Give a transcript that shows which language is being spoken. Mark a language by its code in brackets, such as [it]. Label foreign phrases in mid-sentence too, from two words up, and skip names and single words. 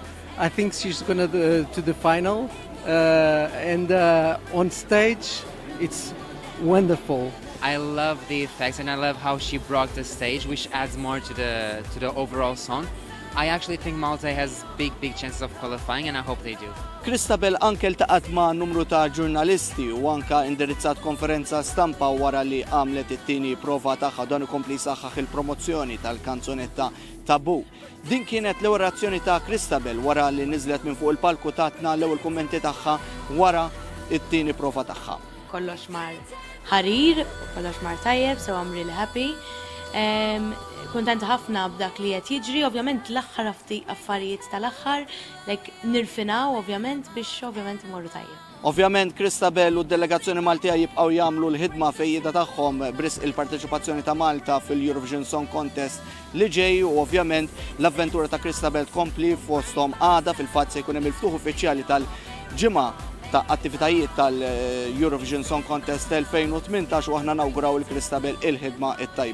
[en] I think she's going to the final, and on stage, it's wonderful. I love the effects, and I love how she brought the stage, which adds more to the overall song. I actually think Malta has big chances of qualifying, and I hope they do. [mt] Christabel anke ltaqat ma' numru ta' ġurnalisti u anke indirizzat konferenza stampa wara li għamlet it-tieni prova tagħha dan ikompli jsaħħaħ il-promozzjoni tal-kanzunetta Tabu. Din kienet l-ewwel reazzjoni ta' Christabel wara li niżlet minn fuq il-palku tatna l-ewwel kummenti tagħha wara it-tieni prova tagħha. Kollox mar ħarir, kollox mar tajjeb, [en] so I'm really happy. [mt] Kontenta ħafna b'dak li qed jiġri, ovvjament l-aħħar affarijiet tal-aħħar, nirfinaw ovvjament biex ovvjament imorru tajjeb. Ovvjament Christabel u d-delegazzjoni Maltija jibqgħu jagħmlu l-ħidma fejjida tagħhom bris il-parteċipazzjoni ta' Malta fil-Eurovision Song Contest li ġej u ovvjament l-avventura ta' Christabel tkompli fosthom għada fil-fatt se jkun hemm il-ftuħ uffiċjali tal-ġimgħa ta' attivitajiet tal-Eurovision Song Contest 2018 u aħna nawguraw il-Christabel il-ħidma it-tajba.